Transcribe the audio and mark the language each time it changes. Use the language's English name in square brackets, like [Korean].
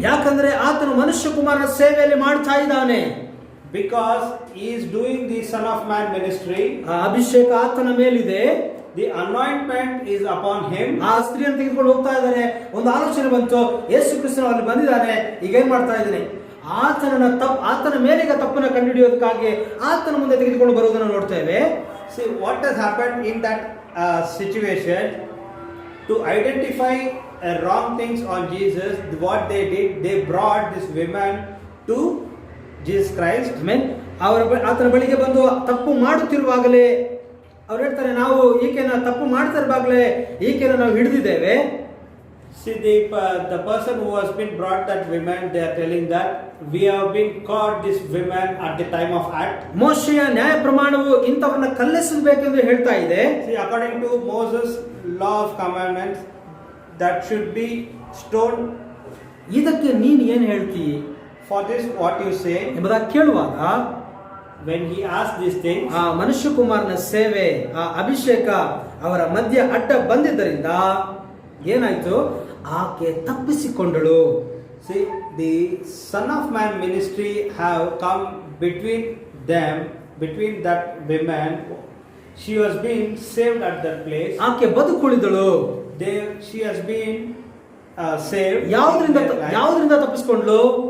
[Kannada] ಯಾಕಂದ್ರೆ ಆತನು ಮನುಷ್ಯ ಕುಮಾರನ ಸೇವೆಯಲ್ಲಿ ಮಾಡ್ತಾ ಇದ್ದಾನೆ. [English] Because he is doing the Son of Man ministry. [Kannada] ಆ ಅಭಿಷೇಕ ಆತನ ಮೇಲಿದೆ. [English] The anointment is upon him. [Kannada] ಆ ಸ್ತ್ರೀಯನ್ನು ತೆಗೆದುಕೊಂಡು ಹೋಗ್ತಾ ಇದ್ದಾನೆ. ಒಂದು ಆಲೋಚನೆ ಬಂತು, ಯೇಸು ಕ್ರಿಸ್ತನು ಅಲ್ಲಿ ಬಂದಿದ್ದಾನೆ, ಈಗ ಏನ್ ಮಾಡ್ತಾ ಇದ್ದಾನೆ? ಆತನ ಮೇಲಿಗೆ ತಪ್ಪನ್ನು ಕಂಡುಹಿಡಿಯೋದಕ್ಕಾಗಿ ಆತನ ಮುಂದೆ ತೆಗೆದುಕೊಂಡು ಬರುವುದನ್ನು ನೋಡ್ತೇವೆ. [English] See, what has happened in that situation? To identify wrong things on Jesus, what they did, they brought this woman to Jesus Christ. [Kannada] ಆತನ ಬಳಿಗೆ ಬಂದು ತಪ್ಪು ಮಾಡುತ್ತಿರುವಾಗಲೇ ಅವ್ರು ಹೇಳ್ತಾರೆ, ನಾವು ಈಕೆನ ತಪ್ಪು ಮಾಡ್ತಾ ಇರುವಾಗಲೇ ಈಕೆನ ನಾವು ಹಿಡಿದಿದ್ದೇವೆ. [English] See, the person who has been brought that woman, they are telling that we have been caught this woman at the time of act. [Kannada] ಮೋಶೆಯ ನ್ಯಾಯ ಪ್ರಮಾಣವು ಇಂಥವನ್ನ ಕಲ್ಲೆಸಬೇಕೆಂದು ಹೇಳ್ತಾ ಇದೆ. [English] See, according to Moses' law of commandments, that should be stoned. [Kannada] ಇದಕ್ಕೆ ನೀನು ಏನು ಹೇಳ್ತಿ [English] For this, what you say? [Kannada] ಎಂಬುದಾಗಿ ಕೇಳುವಾಗ [English] When he asked these things, [Kannada] ಆ ಮನುಷ್ಯ ಕುಮಾರನ ಸೇವೆ, ಆ ಅಭಿಷೇಕ ಅವರ ಮಧ್ಯೆ ಅಡ್ಡ ಬಂದಿದ್ದರಿಂದ ಏನಾಯ್ತು, ಆಕೆ ತಪ್ಪಿಸಿಕೊಂಡಳು. [English] see, the Son of Man ministry have come between them, between that woman. She was being saved at that place. [Kannada] ಆಕೆ ಬದುಕುಳಿದಳು. [English] She has been saved. [Kannada] ಯಾವುದರಿಂದ ತಪ್ಪಿಸಿಕೊಂಡ್ಳು?